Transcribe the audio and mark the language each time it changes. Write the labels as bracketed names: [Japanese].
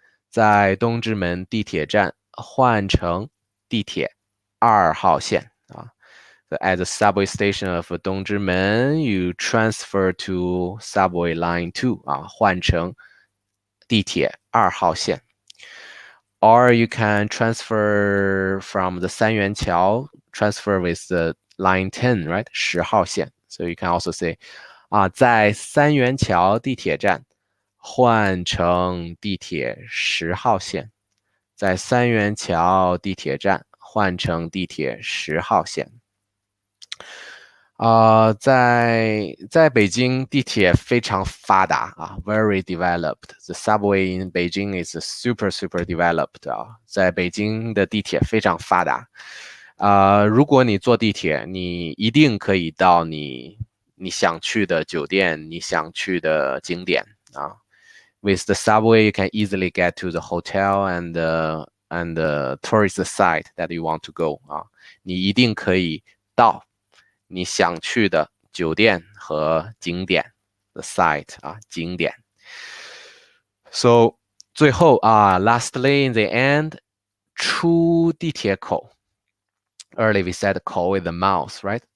[Chinese] 在东直门地铁站换乘地铁2号线 [English] So at the subway station of 东直门 you transfer to subway line 2 [Chinese] 换乘地铁2号线 [English] Or you can transfer from the 三元桥 transfer with the line 10, right? [Chinese] 10号线 [English] So you can also say [Chinese] 在三元桥地铁站换乘地铁10号线，在三元桥地铁站换乘地铁10号线。在北京地铁非常发达 [English] very developed. The subway in Beijing is super developed [Chinese] 在北京的地铁非常发达。如果你坐地铁，你一定可以到你想去的酒店，你想去的景点 [English] With the subway, you can easily get to the hotel and the tourist site that you want to go [Chinese] 你一定可以到你想去的酒店和景点 [English] the site 景点 So 最后lastly in the end [Chinese] 出地铁口 [English] Earlier we said 口 is the mouth, right?